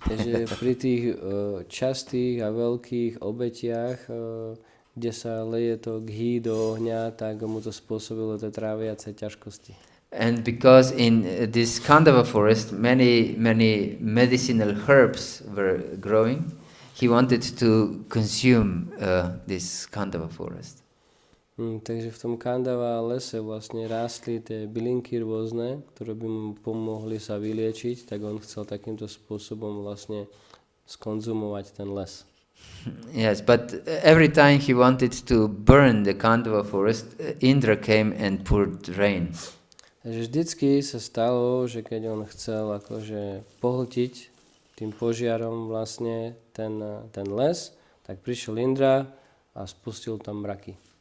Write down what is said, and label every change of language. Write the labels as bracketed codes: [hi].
[sk] Takže pri tých častých a veľkých obetiach, kde sa leje to ghee do ohňa, tak mu to spôsobilo tie tráviace ťažkosti. [en] And because in this Kandava forest many medicinal herbs were growing, he wanted to consume this Kandava forest. [sk] Takže v tom Kandava lese vlastne rástli tie bylinky rôzne, ktoré by mu pomohli sa vyliečiť, tak on chcel takýmto spôsobom vlastne skonzumovať ten les. [en] Yes, but every time he wanted to burn the Kandava forest, Indra came and poured rain. [sk] Takže vždycky sa stalo, že keď on chcel akože pohltiť tým požiarom vlastne ten les, tak prišiel Indra a spustil tam mraky.